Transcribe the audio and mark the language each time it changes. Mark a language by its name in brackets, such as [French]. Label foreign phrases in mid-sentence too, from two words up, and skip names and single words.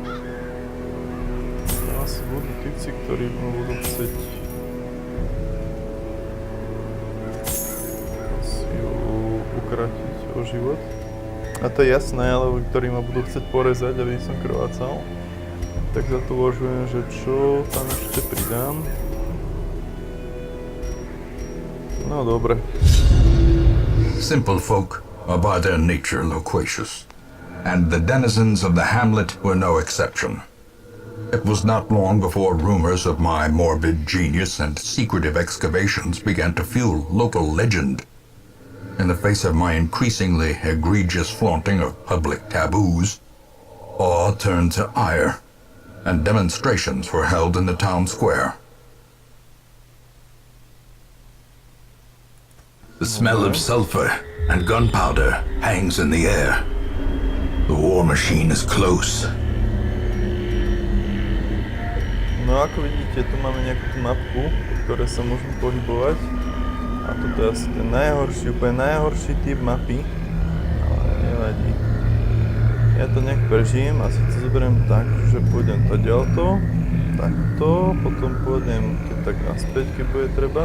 [Slovak] Asi budú typci, ktorí budú chcieť asi ju ukratiť o život. A to je jasné, ale ktorí ma budú chcieť porezať, aby som krvácal. Tak za to uvažujem, že čo tam ešte pridám. No dobre. [English] Simple folk are by their nature loquacious, and the denizens of the hamlet were no exception. It was not long before rumors of my morbid genius and secretive excavations began to fuel local legend. In the face of my increasingly egregious flaunting of public taboos, awe turned to ire, and demonstrations were held in the town square. The smell of sulfur and gunpowder hangs in the air. The war machine is close. [Slovak] No No ako vidíte, tu máme nejakú tú mapku, po ktorej sa môžeme pohybovať. A toto je asi ten najhorší, úplne najhorší typ mapy. Ale nevadí. Ja to nejak prežijem a si to zoberiem tak, že pôjdem taďalto, takto, potom pôjdem keď tak naspäť, keď bude treba.